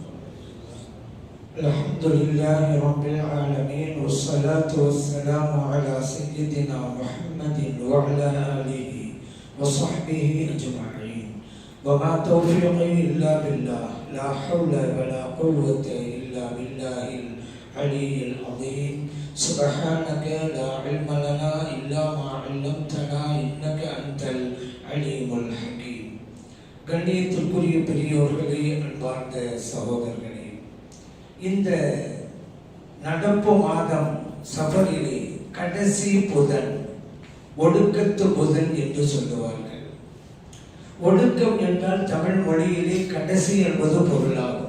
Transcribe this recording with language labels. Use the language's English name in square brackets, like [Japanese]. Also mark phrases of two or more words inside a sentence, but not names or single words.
[Arabic] الحمد لله رب العالمين والصلاة والسلام على سيدنا محمد وعلى آله وصحبه أجمعين. وما توفيقي إلا بالله، لا حول ولا قوة إلا بالله العلي العظيم. سبحانك لا علم لنا إلا ما علمتنا إنك أنت العليم الحكيم. [Tamil] கண்ணியத்திற்குரிய பெரியோர்களே, அன்பார்ந்த சகோதரர்களே, இந்த நடப்பு மாதம் சஃபரிலே கடைசி புதன் ஒடுக்கத்து புதன் என்று சொல்லுவார்கள். ஒடுக்கம் என்றால் தமிழ் மொழியிலே கடைசி என்பது பொருளாகும்.